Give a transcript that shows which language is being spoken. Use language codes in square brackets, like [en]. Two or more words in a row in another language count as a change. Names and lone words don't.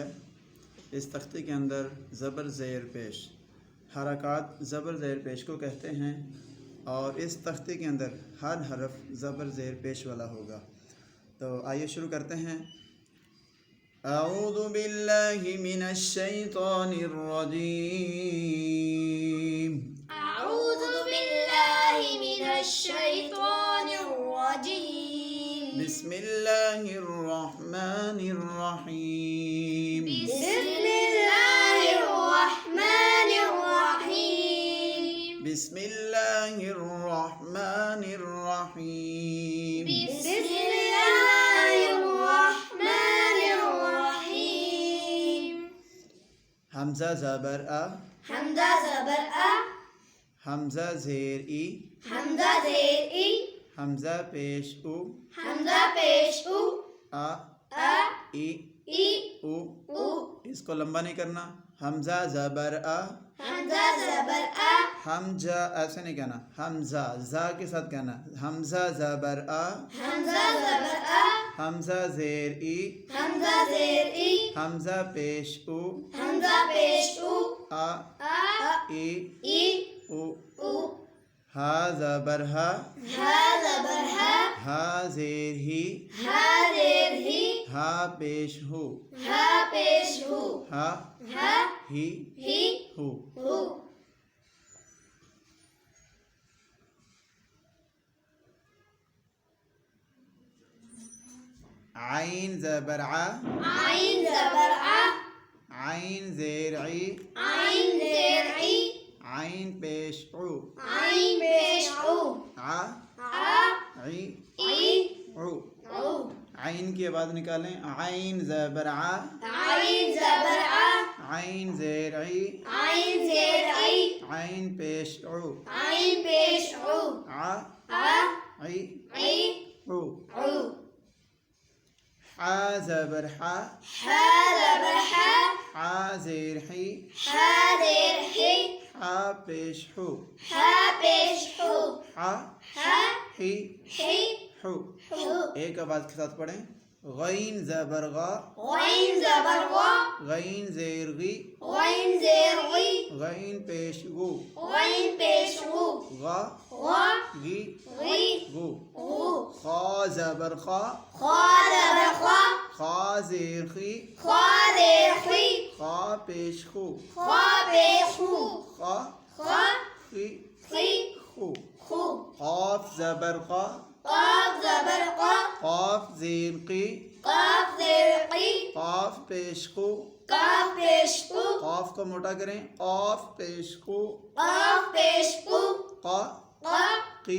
[ur] اس تختی کے اندر زبر زیر پیش، حرکات زبر زیر پیش کو کہتے ہیں، اور اس تختی کے اندر ہر حرف زبر زیر پیش والا ہوگا۔ تو آئیے شروع کرتے ہیں۔ [ar] اعوذ باللہ من الشیطان الرجیم، اعوذ باللہ من الشیطان الرجیم، بسم اللہ الرحمن الرحیم، بسم اللہ الرحمن الرحیم، بسم اللہ الرحمن الرحیم، بسم اللہ الرحمن الرحیم۔ [ur] حمزہ زبر ا، حمزہ زبر ا، حمزہ زیر ای، حمزہ زیر ای، حمزہ پیش او، حمزہ پیش او، ا ا ای ای او، او، اس کو لمبا نہیں کرنا۔ حمزہ زبر ا، حمزہ زبر ا، حمزہ ایسے نہیں کہنا، حمزہ زا کے ساتھ کہنا، حمزہ زبر ا، حمزہ زبر ا، حمزہ زیر ای، حمزہ زیر ای، حمزہ پیش او، حمزہ پیش او، ا ا ای ای او، او، ہا زبر ہا، ہا زبر ہا، ہا زیر ہی، ہا زیر ہی، ہا پیش ہو، ہا پیش ہو، ہا ہا ہی ہی ہو، ہو۔ عین زبر ع، عین زبر ع، عین زیر عی، عین زیر عی، عین پیش او، عین پیش او، ع ع عی ای او، او، عین کی آواز نکالیں۔ عین زبر ع، عین زبر ع، عین زیر عی، عین زیر عی، عین پیش او، عین پیش او، ع ع عی ای او، او، حا زبر حا، حا زبر حا، حا زیر حی، حا زیر حی، حا پیش ہو، حا پیش ہو، حا حا ہی حی ہو۔ ہو۔ ایک آواز کے ساتھ پڑھیں۔ غین زبر غا، غین زبر غا، غین زیر غی، غین زیر غی، غین پیش غو، غین پیش غو، غا غا غی غی غو، غو، خا زبر خا، خا زبر خا، خا زیر خی، خا زیر خی، خا پیش خو، خا پیش خو، خا خا خی خی خو، خو، قاف زبر قا، قاف زبر قا، قاف زیر قی، قاف زیر قی، قاف پیش قو، قاف پیش قو، قاف کو موٹا کریں، قاف پیش قو، قاف پیش قو، قا قا قی